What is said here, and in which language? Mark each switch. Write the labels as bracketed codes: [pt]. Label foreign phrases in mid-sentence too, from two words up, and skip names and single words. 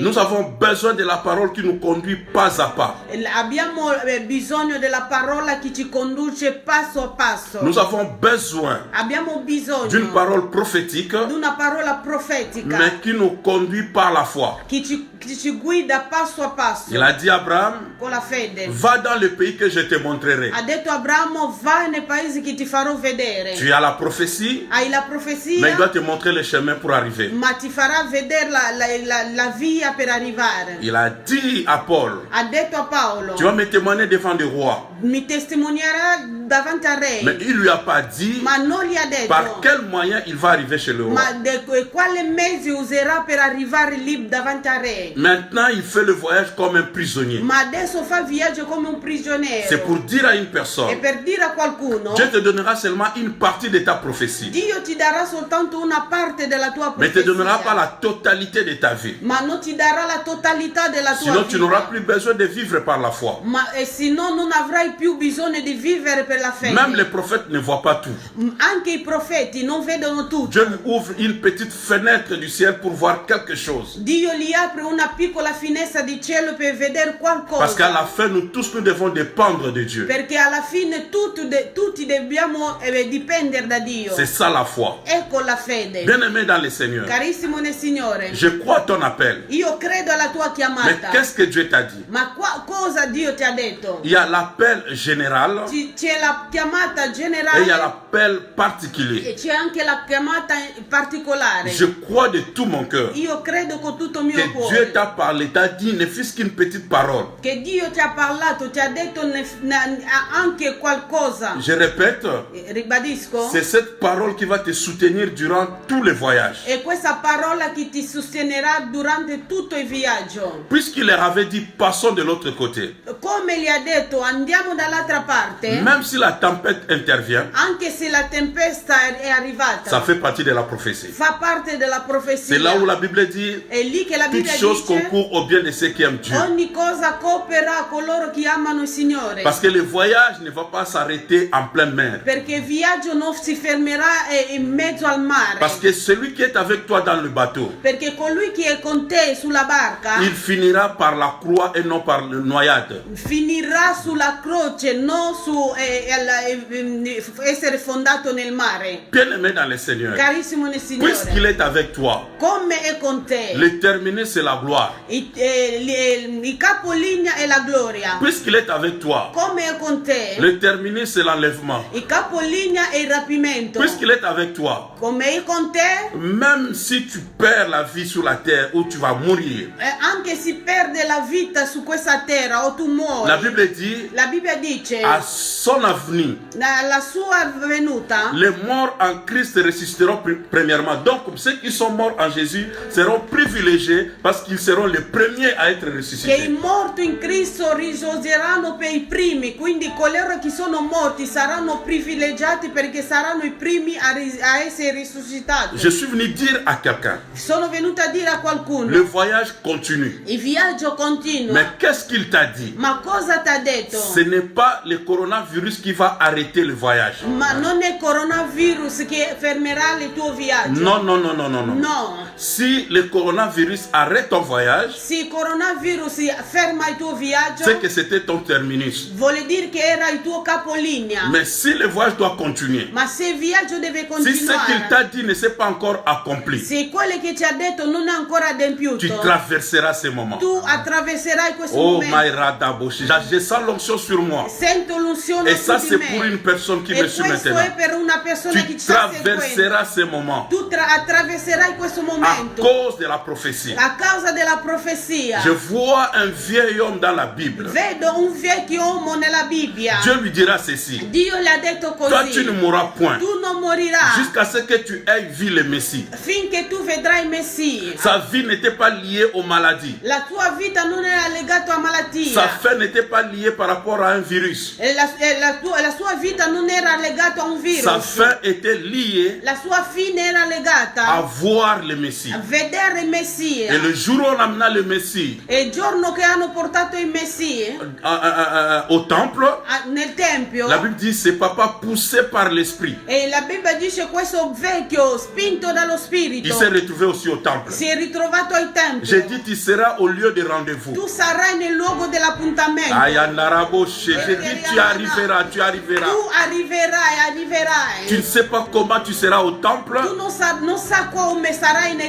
[fr] Nous avons besoin de la parole qui nous conduit pas à pas. [it] Abbiamo bisogno della parola che ci conduce passo a passo. [fr] Nous avons besoin [it] Abbiamo bisogno [fr] d'une parole prophétique, [it] di una parola profetica [fr] mais qui nous conduit par la foi. [it] che ci guida passo a passo [fr] Il a dit à Abraham, [it] con la fede. [fr] va dans le pays que je te montrerai. [it] Ha detto a Abramo, vai nei paesi che ti farò vedere. [fr] Tu as la prophétie, [it] Hai la profezia, [fr] mais il doit te montrer le chemin pour arriver. [it] ma ti farà vedere la via per arrivare. [fr] Il a dit à Paul, [it] Ha detto a Paolo, [fr] tu vas me témoigner devant le roi. [it] mi testimonierà davanti al re. [fr] Mais il lui a pas dit [it] Ma non gli ha [fr] par [it] detto, [fr] quel moyen il va arriver chez le roi. [it] ma quale mezzi userà per arrivare lì davanti al re. [fr] Maintenant, il fait le voyage comme un prisonnier. [it] Ma adesso fa viaggio come un prigioniero. [fr] C'est pour dire à une [it] E [fr] personne, [it] per dire a qualcuno, [fr] Dieu te donnera seulement une partie de ta prophétie, [it] Dio ti darà soltanto una parte della tua [fr] mais te donnera pas [it] profezia, [fr] la totalité de ta vie. [it] ma non ti darà la totalità della tua [fr] Sinon, tu n'auras [it] vita. [fr] plus besoin de vivre par la foi. [it] Ma se no non avrai più bisogno di vivere per la fede. [fr] Même les prophètes ne voient pas tout. [it] Anche i profeti non vedono tutto. [fr] Dieu lui ouvre une petite fenêtre du ciel pour voir quelque chose. [it] Dio gli apre una piccola finestra di cielo per vedere qualcosa. [fr] Parce qu'à la fin, nous tous, nous devons dépendre de Dieu. [it] Perché alla fine tutti dobbiamo dipendere da Dio. [fr] C'est ça la foi. [it] Ecco la fede. [fr] Bien-aimé dans le Seigneur, [it] Carissimo nel Signore, [fr] je crois à ton appel. [it] io credo alla tua [fr] Mais [it] chiamata. [fr] qu'est-ce que Dieu t'a dit? [it] Ma cosa Dio ti ha detto? [fr] Il y a l'appel général [it] C'è la chiamata [fr] et il y a [it] generale [fr] l'appel particulier. [it] e c'è anche la chiamata particolare. [fr] Je crois de tout mon cœur [it] Io credo con tutto il mio [fr] que [it] cuore [fr] Dieu t'a parlé, t'a dit, ne fût-ce qu'une petite parole. [it] che Dio ti ha parlato, ti ha detto anche qualcosa. [fr] Je répète, [it] Ribadisco, [fr] c'est cette parole qui va te soutenir durant tous les voyages. [it] è questa parola che ti sostenerà durante tutto il viaggio. [fr] Puisqu'il leur avait dit, passons de l'autre côté. [it] Come gli ha detto, andiamo dall'altra parte, [fr] Même si la tempête intervient, [it] anche se la tempesta è arrivata, [fr] ça fait partie de la prophétie. [it] fa parte della profezia. [fr] C'est là où la Bible dit, [it] È lì che la [fr] toutes [it] Bibbia [fr] choses [it] dice [fr] concourent au bien de ceux qui aiment Dieu. [it] ogni cosa coopera a coloro che amano il Signore. [fr] Parce que le voyage ne va pas s'arrêter en pleine mer. [it] Perché il viaggio non si fermerà in mezzo al mare. [fr] Parce que celui qui est avec toi dans le bateau, [it] Perché colui che è con te sulla barca [fr] il finira par la croix et non par la noyade. [it] finirà sulla croce, non su essere fondato nel mare. [fr] Bien-aimé dans le Seigneur, [it] Carissimo nel [fr] puisqu'il [it] Signore, [fr] est avec toi, [it] come è con te, [fr] le terminer c'est la gloire. [it] il capolinea è la gloria. [fr] Puisqu'il est avec toi, [it] Come è con te, [fr] le terminer c'est l'enlèvement. [it] il capolinea è il rapimento. [fr] Puisqu'il est avec toi, [it] Come è con te, [fr] même si tu perds la vie sur la terre ou tu vas mourir, [it] anche se perde la vita su questa terra o tu muori, [fr] la Bible dit, [it] la Bibbia dice [fr] à son avenir, [it] la sua venuta, [fr] les morts en Christ ressusciteront premièrement. Donc, ceux qui sont morts en Jésus seront privilégiés parce qu'ils seront les premiers à être [it] che i [fr] ressuscités. [it] morti in Cristo risorgeranno per i primi, quindi coloro che sono morti saranno privilegiati perché saranno i primi a essere risuscitati. [fr] Je suis venu dire à quelqu'un, [it] Sono venuta a dire a qualcuno, [fr] le voyage continue. [it] il viaggio continua. [fr] Mais qu'est-ce qu'il t'a dit? [it] Ma cosa ti ha detto? [fr] Ce n'est pas le coronavirus qui va arrêter le voyage. [it] Ma non è coronavirus che fermerà il tuo viaggio. [fr] Non, non, non, non, non, non. [it] No. [fr] Si le coronavirus arrête ton voyage, [it] Se il coronavirus ferma il tuo viaggio, [fr] c'est que c'était ton terminus. [it] vuole dire che era il tuo capolinea. [fr] Mais si le voyage doit continuer, [it] Ma se il viaggio deve [fr] si ce qu'il [it] continuare, [fr] t'a dit ne s'est pas encore accompli, [it] se quello che ci ha detto non è ancora adempiuto, [fr] tu traverseras ces moments. [it] tu attraverserai questo Oh, momento. [fr] Maïra Daboshi, je sens l'onction sur moi. [it] Sento l'unzione [fr] Et ça, [it] su [fr] c'est [it] di [fr] pour [it] me. [fr] une personne qui [it] E [fr] me suit [it] questo [fr] maintenant. [it] è per una persona che [fr] Tu [it] ci sta seguendo. [fr] traverseras ces moments [it] Tu attraverserai questo [fr] à [it] momento [fr] cause de la prophétie. [it] a causa della profezia. [fr] Je vois un vieil homme dans la Bible. [it] Vedo un vecchio uomo nella Bibbia. [fr] Dieu lui dira ceci. [it] Dio le ha detto [fr] Toi, tu ne [it] così. [fr] mourras point [it] Tu non morirai [fr] jusqu'à ce que tu aies vu le Messie. [it] finché tu vedrai il Messia. [fr] Sa vie n'était pas liée aux maladies. [it] La tua vita non era legata a [fr] Sa [it] malattia. [fr] fin n'était pas liée par rapport à un virus. [it] La sua vita non era legata a un [fr] Sa [it] virus. [fr] fin était liée [it] La sua fine era [fr] à [it] legata [fr] voir le Messie. [it] a vedere il Messia. [fr] Et le jour où on amena le Messie [it] E il giorno che hanno portato il Messia [fr] au temple, [it] nel tempio, [fr] la Bible dit c'est papa poussé par l'esprit. [it] e la Bibbia dice questo vecchio spinto dallo [fr] Il [it] spirito [fr] s'est retrouvé aussi au temple. [it] si è ritrovato al tempio. [fr] J'ai dit tu seras au lieu de rendez-vous. [it] Tu sarai nel luogo dell'appuntamento. Ayandaraboshe. [fr] J'ai dit tu arriveras, tu arriveras. [it] Tu arriverai. [fr] Tu ne sais pas comment tu seras au temple, [it] Tu non sa come sarai nel